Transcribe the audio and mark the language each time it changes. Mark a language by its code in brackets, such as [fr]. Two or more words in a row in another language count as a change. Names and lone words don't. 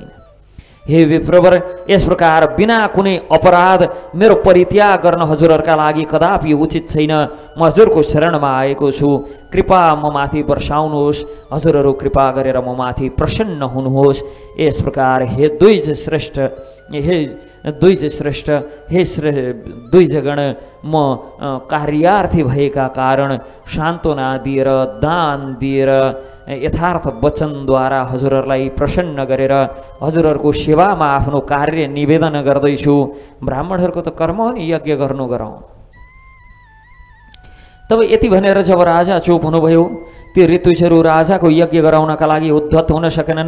[ne] हे विप्रवर, यस प्रकार बिना कुनै अपराध मेरो परित्याग गर्न हजुरहरूका लागि कदापि उचित छैन। म हजुरको शरणमा आएको छु, कृपा म माथि वर्षाउनुहोस्, हजुरहरू कृपा गरेर म माथि प्रसन्न हुनुहोस्। यस प्रकार हे द्विज श्रेष्ठ, हे द्विज श्रेष्ठ, हे द्विजगण, म कार्यार्थी भएका कारण सान्त्वना दिएर दान दिएर यथार्थ वचनद्वारा हजुरहरूलाई प्रसन्न गरेर हजुरहरूको सेवामा आफ्नो कार्य निवेदन गर्दैछु। ब्राह्मणहरूको त कर्म हो नि यज्ञ गर्नु गरौँ। तब यति भनेर जब राजा चुप हुनुभयो, ती ऋतुजहरू राजाको यज्ञ गराउनका लागि उद्धत हुन सकेनन्।